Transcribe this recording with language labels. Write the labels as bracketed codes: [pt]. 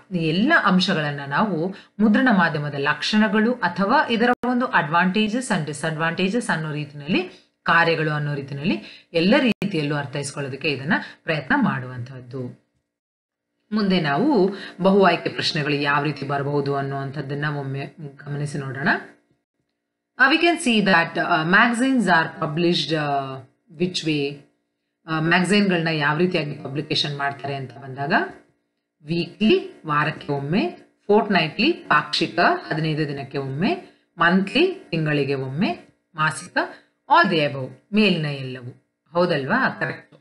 [kn] ಈ ಎಲ್ಲ ಅಂಶಗಳನ್ನು ನಾವು ಮುದ್ರಣ ಮಾಧ್ಯಮದ ಲಕ್ಷಣಗಳು ಅಥವಾ ಇದರ ಒಂದು ಅಡ್ವಾಂಟೇಜಸ್ ಅಂಡ್ ಡಿಸ್ಅಡ್ವಾಂಟೇಜಸ್ ಅನ್ನೋ ರೀತಿಯಲ್ಲಿ, ಕಾರ್ಯಗಳು ಅನ್ನೋ ರೀತಿಯಲ್ಲಿ ಎಲ್ಲ ರೀತಿಯಲ್ಲೂ ಅರ್ಥೈಸ್ಕೊಳ್ಳೋದಕ್ಕೆ ಇದನ್ನ ಪ್ರಯತ್ನ ಮಾಡುವಂಥದ್ದು. ಮುಂದೆ ನಾವು ಬಹು ಆಯ್ಕೆ ಪ್ರಶ್ನೆಗಳು ಯಾವ ರೀತಿ ಬರಬಹುದು ಅನ್ನುವಂಥದ್ದನ್ನ ಒಮ್ಮೆ ಗಮನಿಸಿ ನೋಡೋಣ. [en] We can see that magazines are published which way. [kn] ಮ್ಯಾಗಝೈನ್ಗಳನ್ನ ಯಾವ ರೀತಿಯಾಗಿ ಪಬ್ಲಿಕೇಶನ್ ಮಾಡ್ತಾರೆ ಅಂತ ಬಂದಾಗ ವೀಕ್ಲಿ ವಾರಕ್ಕೆ ಒಮ್ಮೆ, ಫೋರ್ಟ್ನೈಟ್ಲಿ ಪಾಕ್ಷಿಕ 15 ದಿನಕ್ಕೆ ಒಮ್ಮೆ, ಮಂತ್ಲಿ ತಿಂಗಳಿಗೆ ಒಮ್ಮೆ, ಮಾಸಿಕ ಆಲ್ ದಿ ಅಬೌವ್ ಮೇಲಿನ ಎಲ್ಲವೂ. ಹೌದಲ್ವಾ? ಕರೆಕ್ಟ್.